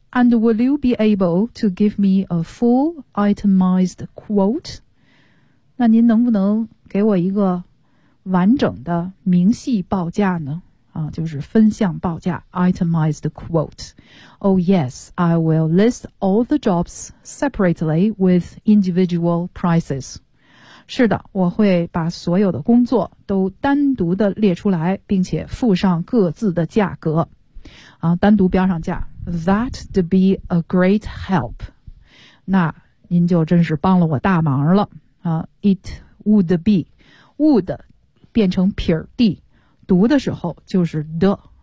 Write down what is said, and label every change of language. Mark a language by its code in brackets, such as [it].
[en] And will you be able to give me a full itemized quote? [zh] 那您能不能给我一个完整的明细报价呢？啊，就是分项报价 ,itemized quote. [en] Oh yes, I will list all the jobs separately with individual prices. [zh] 是的，我会把所有的工作都单独的列出来，并且附上各自的价格。啊，单独标上价。 [en] That'd be a great help. [zh] 那您就真是帮了我大忙了。 [en] It would be. Would [zh] 变成撇儿 [en] d, [zh] 读的时候就是 [en] d.